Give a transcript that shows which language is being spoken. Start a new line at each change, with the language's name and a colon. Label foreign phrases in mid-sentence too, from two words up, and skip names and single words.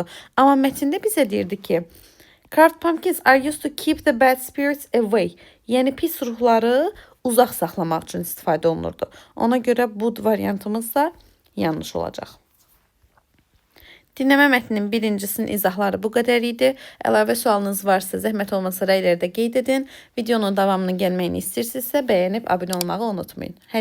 Azerbaijani: Amma mətndə bizə deyirdi ki,
English: carved pumpkins are used to keep the bad spirits away.
Azerbaijani: Yəni pis ruhları uzaq saxlamaq üçün istifadə olunurdu. Ona görə bu variantımız da yanlış olacaq. Dinləmə mətninin birincisinin izahları bu qədər idi. Əlavə sualınız varsa, zəhmət olmasa rəylərdə qeyd edin. Videonun davamının gəlməyini istəyirsinizsə, bəyənib abunə olmağı unutmayın.